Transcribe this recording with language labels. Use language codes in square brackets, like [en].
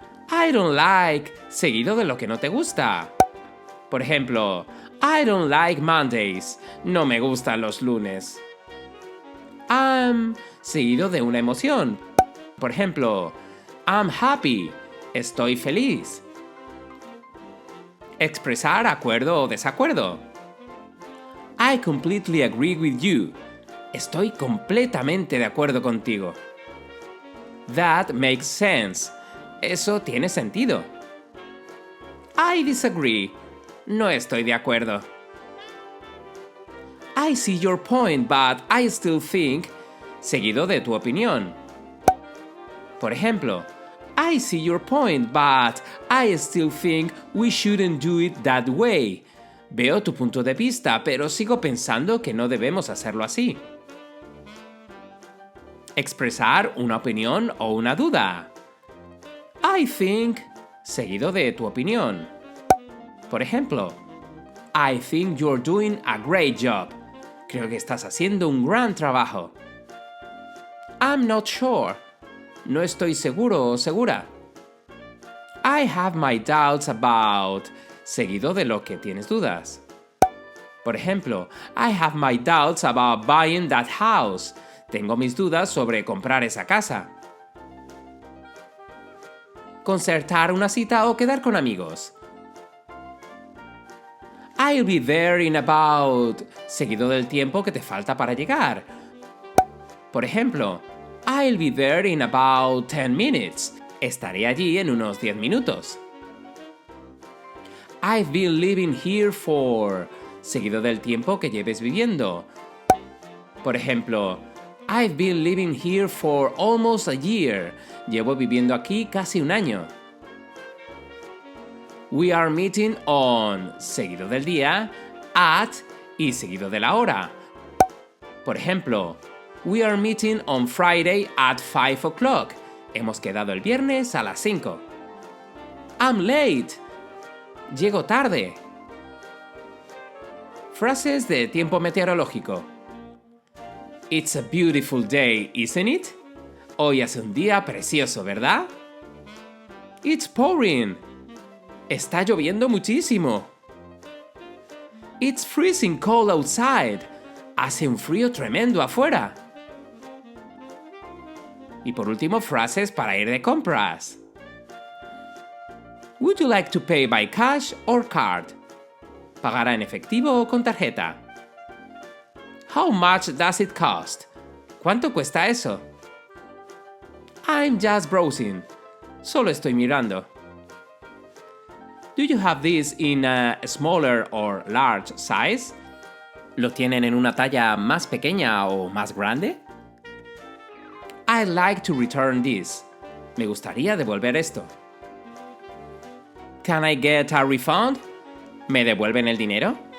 [en] I don't like, [es] seguido de lo que no te gusta. Por ejemplo, [en] I don't like Mondays. [es] No me gustan los lunes. [en] I'm, [es] seguido de una emoción. Por ejemplo, [en] I'm happy. [es] Estoy feliz. Expresar acuerdo o desacuerdo. [en] I completely agree with you. [es] Estoy completamente de acuerdo contigo. [en] That makes sense. [es] Eso tiene sentido. [en] I disagree. [es] No estoy de acuerdo. [en] I see your point, but I still think, [es] seguido de tu opinión. Por ejemplo, [en] I see your point, but I still think we shouldn't do it that way. [es] Veo tu punto de vista, pero sigo pensando que no debemos hacerlo así. Expresar una opinión o una duda. [en] I think, [es] seguido de tu opinión. Por ejemplo, [en] I think you're doing a great job. [es] Creo que estás haciendo un gran trabajo. [en] I'm not sure. [es] No estoy seguro o segura. [en] I have my doubts about, [es] seguido de lo que tienes dudas. Por ejemplo, [en] I have my doubts about buying that house. [es] Tengo mis dudas sobre comprar esa casa. Concertar una cita o quedar con amigos. [en] I'll be there in about, [es] seguido del tiempo que te falta para llegar. Por ejemplo, [en] I'll be there in about 10 minutes. [es] Estaré allí en unos 10 minutos. [en] I've been living here for, [es] seguido del tiempo que lleves viviendo. Por ejemplo, [en] I've been living here for almost a year. [es] Llevo viviendo aquí casi un año. [en] We are meeting on, [es] seguido del día, at y seguido de la hora. Por ejemplo, [en] we are meeting on Friday at 5 o'clock. [es] Hemos quedado el viernes a las 5. [en] I'm late. [es] Llego tarde. Frases de tiempo meteorológico. [en] It's a beautiful day, isn't it? [es] Hoy es un día precioso, ¿verdad? [en] It's pouring. [es] Está lloviendo muchísimo. [en] It's freezing cold outside. [es] Hace un frío tremendo afuera. Y por último, frases para ir de compras. [en] Would you like to pay by cash or card? [es] ¿Pagará en efectivo o con tarjeta? [en] How much does it cost? [es] ¿Cuánto cuesta eso? [en] I'm just browsing. [es] Solo estoy mirando. [en] Do you have this in a smaller or large size? [es] ¿Lo tienen en una talla más pequeña o más grande? [en] I'd like to return this. [es] Me gustaría devolver esto. [en] Can I get a refund? [es] ¿Me devuelven el dinero?